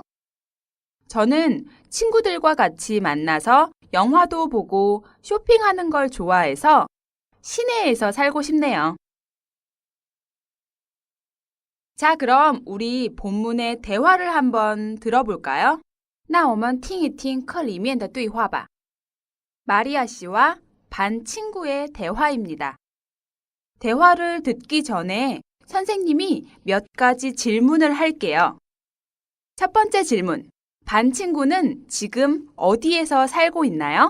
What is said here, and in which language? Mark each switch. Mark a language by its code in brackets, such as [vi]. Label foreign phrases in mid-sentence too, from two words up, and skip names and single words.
[ko] 저는 친구들과 같이 만나서 영화도 보고 쇼핑하는 걸 좋아해서 시내에서 살고 싶네요. 자, 그럼 우리 본문의 대화를 한번 들어볼까요? [zh] 那我们听一听课里面的对话吧. [ko] 마리아 씨와 반 친구의 대화입니다. 대화를 듣기 전에 선생님이 몇 가지 질문을 할게요. 첫 번째 질문. 반 친구는 지금 어디에서 살고 있나요?